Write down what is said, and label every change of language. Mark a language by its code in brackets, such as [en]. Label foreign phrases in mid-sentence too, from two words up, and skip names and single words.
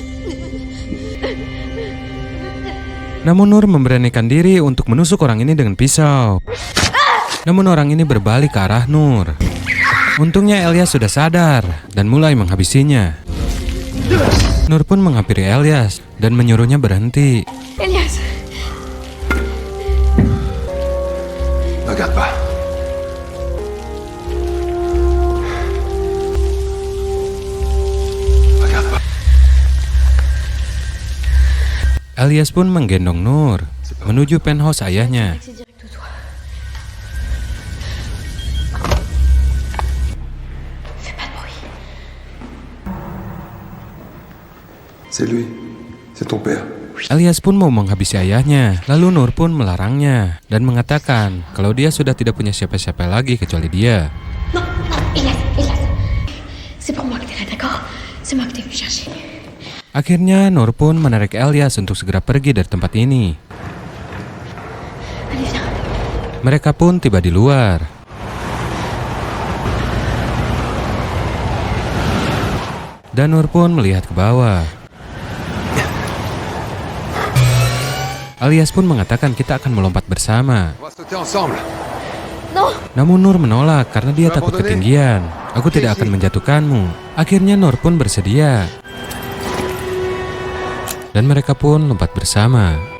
[id] Namun Nur memberanikan diri untuk menusuk orang ini dengan pisau. Namun orang ini berbalik ke arah Nur. Untungnya Elias sudah sadar dan mulai menghabisinya. Nur pun menghampiri Elias dan menyuruhnya berhenti. Elias. [fr] Regarde pas. Regarde pas. [id] Elias pun menggendong Nur menuju penthouse ayahnya. [fr] C'est lui. C'est ton père. [id] Elias pun mau menghabisi ayahnya. Lalu Nur pun melarangnya dan mengatakan kalau dia sudah tidak punya siapa-siapa lagi kecuali dia. [fr] Non, Elias. C'est pour moi que t'es là, d'accord? C'est moi que t'es venu chercher. [id] Akhirnya Nur pun menarik Elias untuk segera pergi dari tempat ini. [fr] Allez, viens. [id] Mereka pun tiba di luar. Dan Nur pun melihat ke bawah. Elias pun mengatakan kita akan melompat bersama. [fr] On va sauter ensemble. Non. [id] Namun Nur menolak karena dia takut ketinggian. Aku tidak akan menjatuhkanmu. Akhirnya Nur pun bersedia. Dan mereka pun lompat bersama.